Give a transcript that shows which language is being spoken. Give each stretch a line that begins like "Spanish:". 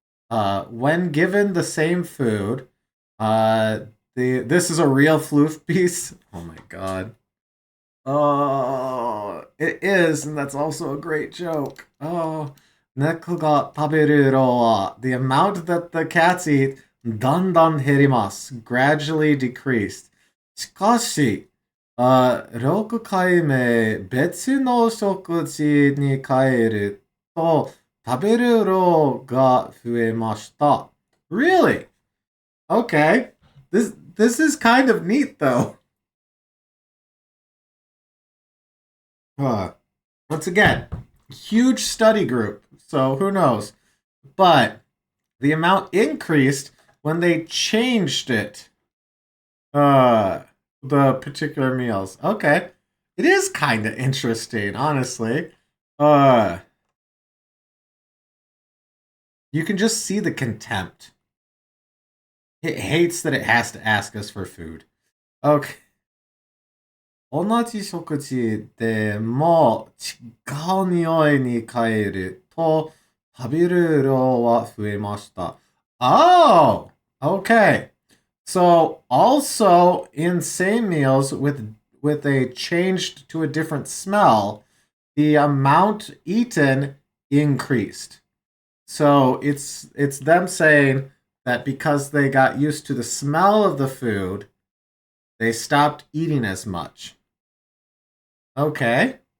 English: When given the same food, this is a real floof piece. Oh my god. Oh, it is, and that's also a great joke. Oh,
Japanese: 猫が食べる量は
English: the amount that the cats eat
Japanese: だんだん減ります
English: gradually decreased.
Japanese: しかし、6回目別の食事に変えると食べる量が増えました。
English: Really? Okay. This is kind of neat though. Uh, Once again, huge study group, so who knows? But the amount increased when they changed it. Uh, the particular meals. Okay, it is kind of interesting, honestly. Uh, you can just see the contempt. It hates that it has to ask us for food. Okay.
Japanese: 同じ食事でも違う匂いに変えると食べる量は増えました。
English: Oh, okay. So also in same meals with a changed to a different smell, the amount eaten increased. So it's them saying that because they got used to the smell of the food, they stopped eating as much. Okay.